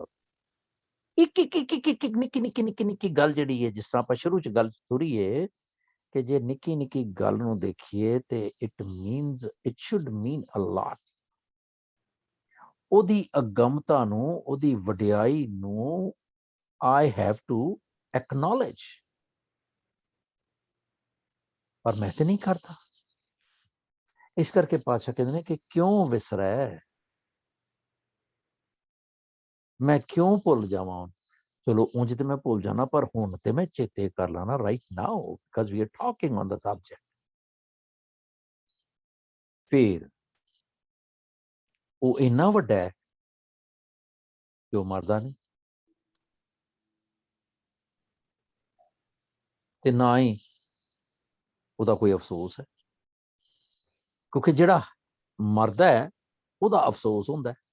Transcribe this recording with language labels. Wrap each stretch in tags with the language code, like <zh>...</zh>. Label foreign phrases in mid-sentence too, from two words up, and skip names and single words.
<pa>ਇੱਕ ਨਿੱਕੀ ਨਿੱਕੀ ਨਿੱਕੀ ਗੱਲ ਜਿਹੜੀ ਹੈ, ਜਿਸ ਤਰ੍ਹਾਂ ਆਪਾਂ ਸ਼ੁਰੂ ਚ ਗੱਲ ਤੁਰੀ ਹੈ ਕਿ ਜੇ ਨਿੱਕੀ ਨਿੱਕੀ ਗੱਲ ਨੂੰ ਦੇਖੀਏ ਤੇ</pa> <en>it should mean a lot.</en> <pa>ਉਹਦੀ ਅਗੰਮਤਾ ਨੂੰ, ਉਹਦੀ ਵਡਿਆਈ ਨੂੰ</pa> <en>I have to acknowledge,</en> <pa>ਪਰ ਮੈਂ ਤੇ ਨਹੀਂ ਕਰਦਾ। ਇਸ ਕਰਕੇ ਪਾਤਸ਼ਾਹ ਕਹਿੰਦੇ ਨੇ ਕਿ ਕਿਉਂ ਵਿਸਰੈ, ਮੈਂ ਕਿਉਂ ਭੁੱਲ ਜਾਵਾਂ। ਚਲੋ ਉਂਝ ਤੇ ਮੈਂ ਭੁੱਲ ਜਾਣਾ, ਪਰ ਹੁਣ ਤੇ ਮੈਂ ਚੇਤੇ ਕਰ ਲੈਣਾ</pa> <en>right now because we are talking on the subject।</en> <pa>ਫਿਰ ਉਹ ਇੰਨਾ ਵੱਡਾ ਹੈ ਕਿ ਉਹ ਮਰਦਾ ਨਹੀਂ, ਤੇ ਨਾ ਹੀ ਉਹਦਾ ਕੋਈ ਅਫਸੋਸ ਹੈ, ਕਿਉਂਕਿ ਜਿਹੜਾ ਮਰਦਾ ਹੈ ਉਹਦਾ ਅਫਸੋਸ ਹੁੰਦਾ ਹੈ।</pa>